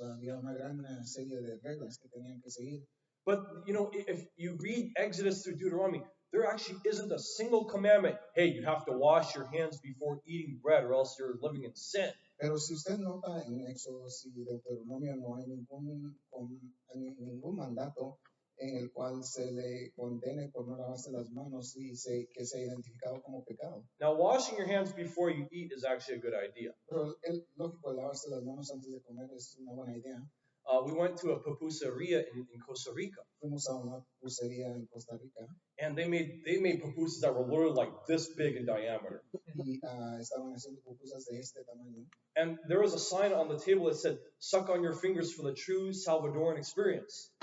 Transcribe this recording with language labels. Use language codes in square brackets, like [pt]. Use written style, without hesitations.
[es] Había una gran serie de reglas que tenían que seguir. [en] But, if you read Exodus through Deuteronomy, there actually isn't a single commandment, hey, you have to wash your hands before eating bread or else you're living in sin. [es] Pero si usted nota en Éxodo y Deuteronomio no hay ningún mandato en el cual se le condene por no lavarse las manos y que sea identificado como pecado. [en] Now, washing your hands before you eat is actually a good idea. [es] Pero lógico, lavarse las manos antes de comer es una buena idea. [en] We went to a pupuseria in Costa Rica. [es] Fuimos a una pupusería en Costa Rica. [en] And they made pupusas that were literally like this big in diameter. [es] Y estaban haciendo pupusas de este tamaño. [en] And there was a sign on the table that said, suck on your fingers for the true Salvadoran experience.